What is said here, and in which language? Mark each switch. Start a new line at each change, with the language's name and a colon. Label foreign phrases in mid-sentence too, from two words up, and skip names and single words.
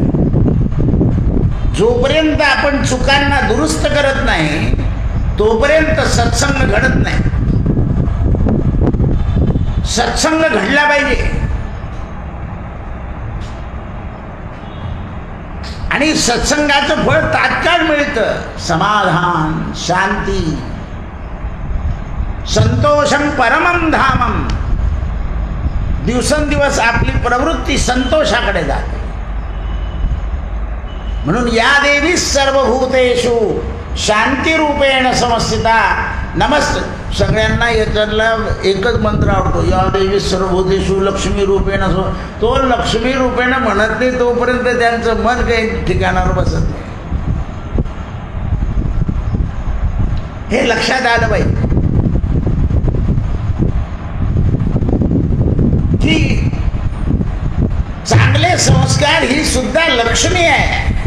Marathi: जोपर्यंत आपण चुकांना दुरुस्त करत नाही तोपर्यंत सत्संग घडत नाही. सत्संग घडला पाहिजे. आणि सत्संगाचं फळ तात्काळ मिळतं. समाधान, शांती,
Sanskrit: संतोषम परमम धामम.
Marathi: दिवसेंदिवस आपली प्रवृत्ती संतोषाकडे जाते.
Sanskrit: म्हणून या देवी सर्वभूतेषु शांतिरूपेण समस्थिता नमस्ते.
Marathi: सगळ्यांना याच्यातला एकच मंत्र आवडतो,
Sanskrit: या देवी सर्वभूतेषु लक्ष्मी रूपेण.
Marathi: तो
Sanskrit: लक्ष्मी रूपेण
Marathi: म्हणत नाही तोपर्यंत त्यांचं मन काही ठिकाणावर बसत नाही. हे लक्षात आलं पाहिजे की चांगले संस्कार ही सुद्धा लक्ष्मी आहे.